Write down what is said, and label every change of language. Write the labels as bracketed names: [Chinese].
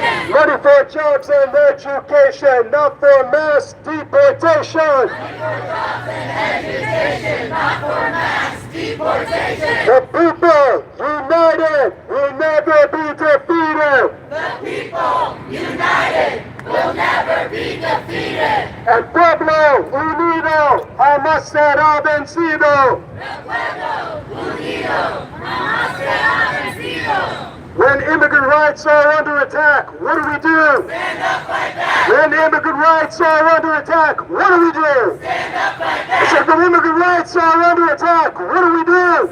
[English] Money for jobs and education, not for mass deportation. The people united will never be defeated. [Spanish] El pueblo unido jamás será vencido. [English] When immigrant rights are under attack, what do we do? Stand up, fight back. When immigrant rights are under attack, what do we do? Stand up, fight back. I said, when immigrant rights are under attack, what do we do?